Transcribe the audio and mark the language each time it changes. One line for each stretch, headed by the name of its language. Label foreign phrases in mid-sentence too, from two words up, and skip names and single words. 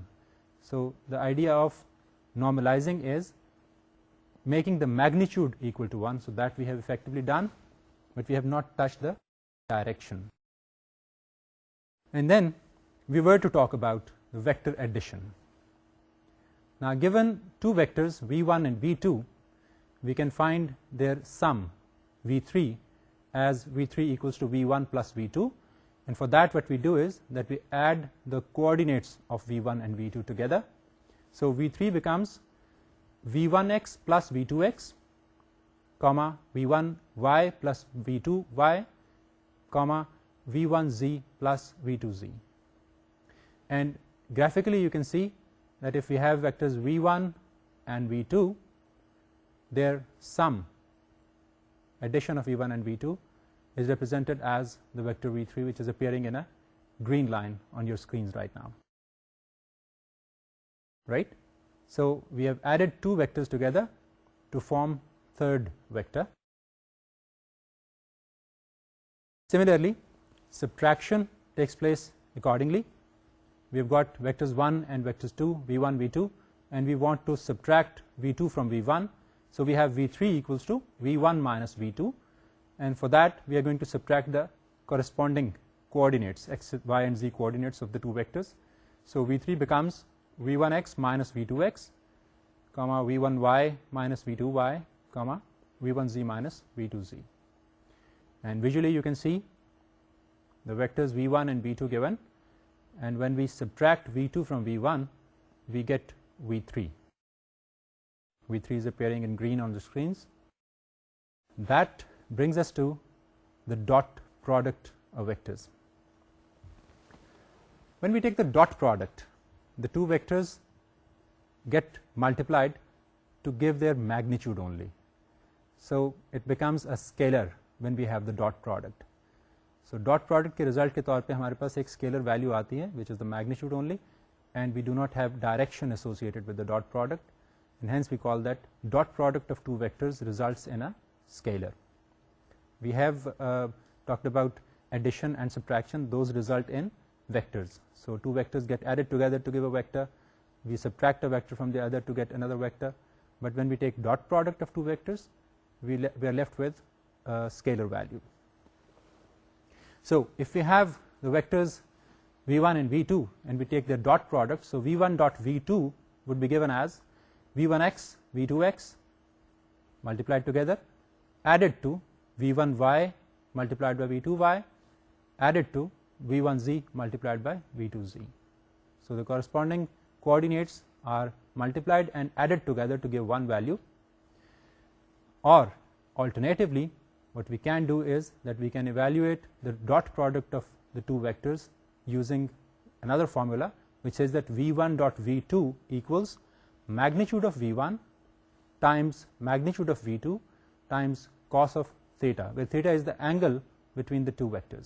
English: So the idea of normalizing is making the magnitude equal to 1, so that we have effectively done, but we have not touched the direction. And then we were to talk about the vector addition. Now given two vectors v1 and v2, we can find their sum v3 as v3 equals to v1 plus v2, and for that what we do is that we add the coordinates of v1 and v2 together. So v3 becomes v1x plus v2x, comma v1y plus v2y, comma v1z plus v2z. And graphically you can see that if we have vectors v1 and v2, their sum, addition of v1 and v2, is represented as the vector v3, which is appearing in a green line on your screens right now. Right? So we have added two vectors together to form third vector. Similarly, subtraction takes place accordingly. We have got vectors 1 and vectors 2, v1, v2, and we want to subtract v2 from v1. So we have v3 equals to v1 minus v2, and for that we are going to subtract the corresponding coordinates, x, y, and z coordinates of the two vectors. So v3 becomes v1x minus v2x, comma v1y minus v2y, comma v1z minus v2z. And visually you can see the vectors v1 and v2 given, and when we subtract v2 from v1, we get v3. v3 is appearing in green on the screens. That brings us to the dot product of vectors. When we take the dot product, the two vectors get multiplied to give their magnitude only. So it becomes a scalar when we have the dot product. So dot product
Hindi: के result के तौर पे हमारे पास एक
English: scalar value
Hindi: आती है,
English: which is the magnitude only, and we do not have direction associated with the dot product, and hence we call that dot product of two vectors results in a scalar. We have talked about addition and subtraction, those result in vectors. So two vectors get added together to give a vector, we subtract a vector from the other to get another vector, but when we take dot product of two vectors, we are left with a scalar value. So if we have the vectors v1 and v2 and we take their dot product, so v1 dot v2 would be given as v1x v2x multiplied together added to v1y multiplied by v2y added to v1z multiplied by v2z. So the corresponding coordinates are multiplied and added together to give one value, or alternatively what we can do is that we can evaluate the dot product of the two vectors using another formula which says that v1 dot v2 equals magnitude of v1 times magnitude of v2 times cos of theta, where theta is the angle between the two vectors.